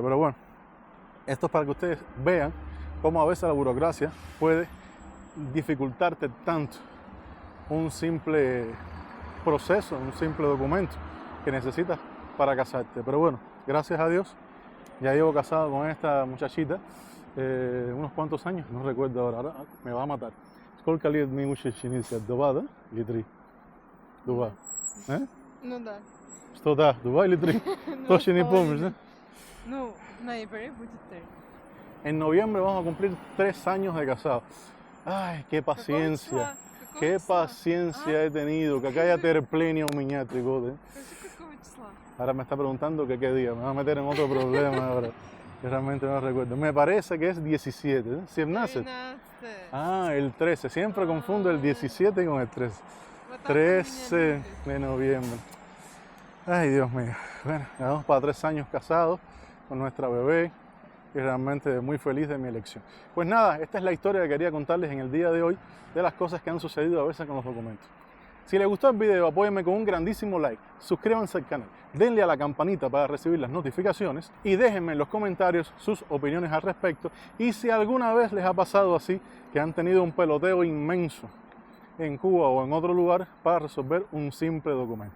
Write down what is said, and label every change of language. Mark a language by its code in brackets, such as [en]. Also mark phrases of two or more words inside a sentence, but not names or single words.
[es] Pero bueno, esto es para que ustedes vean cómo a veces la burocracia puede dificultarte tanto un simple proceso, un simple documento que necesitas para casarte. Pero bueno, gracias a Dios, ya llevo casado con esta muchachita unos cuantos años, no recuerdo ahora me va a matar. [ru] Сколько лет мы учились от 2, да? Или 3? 2. Ну да. Что да, 2 или 3? Точно не помнишь, да? Ну, в ноябре будет 3. [es] En noviembre vamos a cumplir 3 años de casado. Ay, qué paciencia. Qué paciencia he tenido. Que acá haya terplenio miñátrico. [ru] Какого числа? [es] Ahora me está preguntando que qué día. Me va a meter en otro problema ahora. Que realmente no recuerdo. Me parece que es 17. ¿eh? 17. 13. Ah, el 13. Siempre confundo el 17 con el 13. [ru] Вот так [es] 13 de noviembre. Ay, Dios mío. Bueno, ya vamos para 3 años casados con nuestra bebé y realmente muy feliz de mi elección. Pues nada, esta es la historia que quería contarles en el día de hoy de las cosas que han sucedido a veces con los documentos. Si les gustó el video, apóyenme con un grandísimo like, suscríbanse al canal, denle a la campanita para recibir las notificaciones y déjenme en los comentarios sus opiniones al respecto y si alguna vez les ha pasado así, que han tenido un peloteo inmenso en Cuba o en otro lugar para resolver un simple documento.